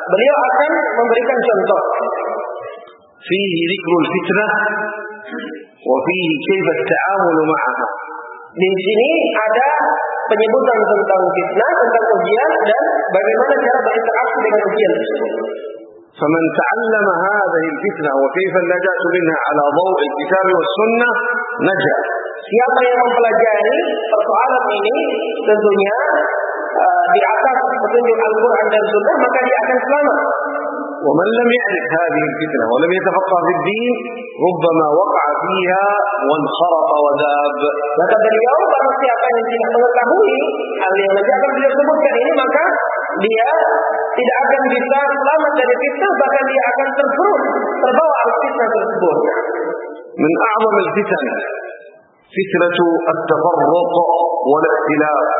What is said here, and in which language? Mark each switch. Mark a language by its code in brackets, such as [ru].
[id] Beliau akan memberikan contoh. [ar] فيه ذكر الفتنة وفيه كيف التعامل معها. [id] Di sini ada penyebutan tentang fitnah, tentang ujian dan bagaimana cara berinteraksi dengan ujian. [ar] فمن تعلم هذه الفتنة وكيف النجاة منها على ضوء الكتاب والسنة نجا. [id] Siapa yang mempelajari persoalan ini tentunya di atas petunjuk Al-Qur'an dan Sunnah maka dia akan selamat. [ar] ومن لم يعرف هذه الفتنة ولم يتفقه في الدين ربما وقع فيها وانخرط وذاب. [id] Maka beliau barang siapa yang tidak mengetahui hal yang nanti akan beliau sebutkan ini maka dia tidak akan bisa selamat dari fitnah bahkan dia akan terburuk terbawa oleh fitnah tersebut. [ar] من أعظم الفتن فتنة التفرق والاختلاف.